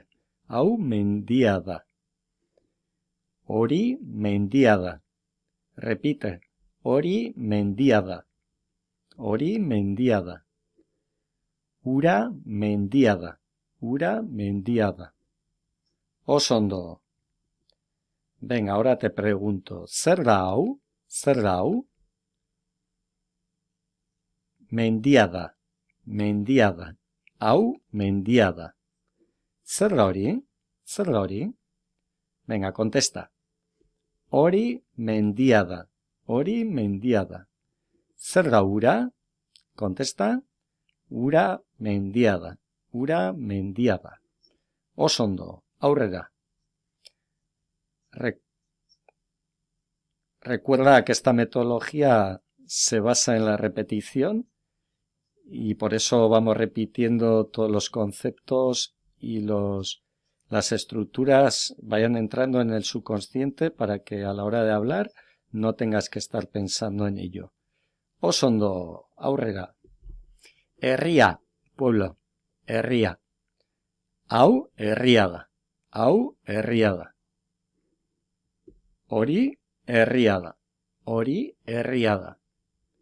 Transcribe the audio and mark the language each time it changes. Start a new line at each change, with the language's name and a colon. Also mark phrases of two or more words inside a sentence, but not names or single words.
Basque: Hau mendia da. Hori mendia da. Repite. Hori mendia da. Hori mendia da. Hura mendia da. Hura mendia da. Oso ondo.
Spanish: Venga, ahora te pregunto.
Basque: Zer da hau? Zer da hau? Mendia da. Mendia da. Hau mendia da. Zer da hori? Zer da hori?
Spanish: Venga, contesta.
Basque: Hori mendia da. Hori mendia da. Zer da hura? Contesta. Hura mendia da. Hura mendia da. Oso ondo. Aurrera.
Spanish: Recuerda que esta metodología se basa en la repetición y por eso vamos repitiendo todos los conceptos y las estructuras vayan entrando en el subconsciente para que a la hora de hablar no tengas que estar pensando en ello.
Basque: Oso ondo, aurrera. Herria, pueblo, herria. Hau herria da. Hau herria da. Hori herria da. Hori herria da.